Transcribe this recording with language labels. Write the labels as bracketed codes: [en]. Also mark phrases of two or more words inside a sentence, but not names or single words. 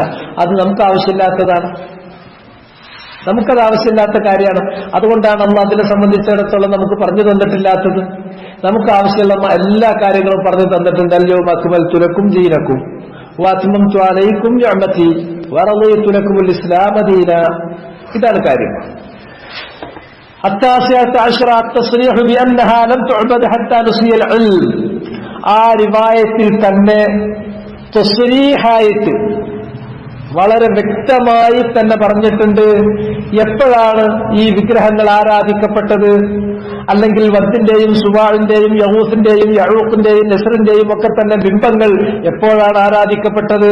[ml] അത് നമുക്ക് ആവശ്യമില്ലാത്തതാണ്, നമുക്കത് ആവശ്യമില്ലാത്ത കാര്യമാണ്. അതുകൊണ്ടാണ് നമ്മൾ അതിനെ സംബന്ധിച്ചിടത്തോളം നമുക്ക് പറഞ്ഞു തന്നിട്ടില്ലാത്തത്. നമുക്ക് ആവശ്യമുള്ള എല്ലാ കാര്യങ്ങളും പറഞ്ഞു തന്നിട്ടുണ്ട്. [ar] اليوم أكملت لكم دينكم وأتممت عليكم نعمتي ورضيت لكم الإسلام دينا. [ml] ഇതാണ് കാര്യം. [ar] التاسعة عشرة التصريح بأنها لم تعبد حتى نسي العلم. [ml] ആ റിവായത്തിൽ തന്നെ തസ്രീഹായിട്ട് വളരെ വ്യക്തമായി തന്നെ പറഞ്ഞിട്ടുണ്ട് എപ്പോഴാണ് ഈ വിഗ്രഹങ്ങൾ ആരാധിക്കപ്പെട്ടത്, അല്ലെങ്കിൽ വദ്ദിന്റെയും സുവാളിന്റെയും യഹൂസിന്റെയും യഊഖിന്റെയും നസ്റിന്റെയും ഒക്കെ തന്നെ ബിംബങ്ങൾ എപ്പോഴാണ് ആരാധിക്കപ്പെട്ടത്?